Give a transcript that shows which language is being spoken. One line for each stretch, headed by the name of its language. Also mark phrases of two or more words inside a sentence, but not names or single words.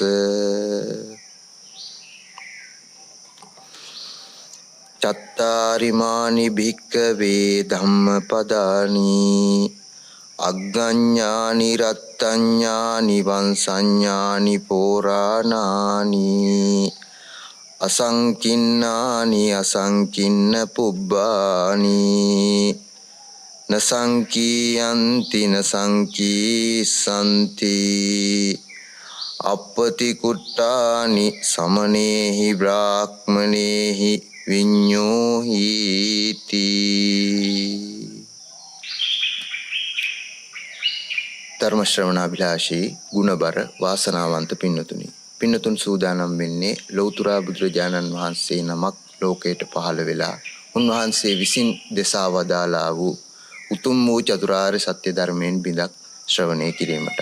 Pali: චත්තාරිමානි භික්ඛවේ ධම්මපදානි අග්ගඤ්ඤානි රත්ත්‍ඤ්ඤානි වංසඤ්ඤානි පෝරාණානි අසංකින්නානි අසංකින්න පුබ්බානි නසංකීයන්ති නසංකීසන්ති අප්පති කුට්ටානි සමනේහි බ්‍රාහ්මනේහි විඤ්ඤෝහීති
Sinhala: ධර්ම ශ්‍රවණාභිලාෂී ගුණබර වාසනාවන්ත පින්නතුනි පින්නතුන් සූදානම් වෙන්නේ ලෞතර බුදුරජාණන් වහන්සේ නමක් ලෝකයට පහළ වෙලා උන්වහන්සේ විසින් දෙසා වදාලා වූ උතුම් වූ චතුරාර්ය සත්‍ය ධර්මයෙන් බිඳක් ශ්‍රවණය කිරීමටයි.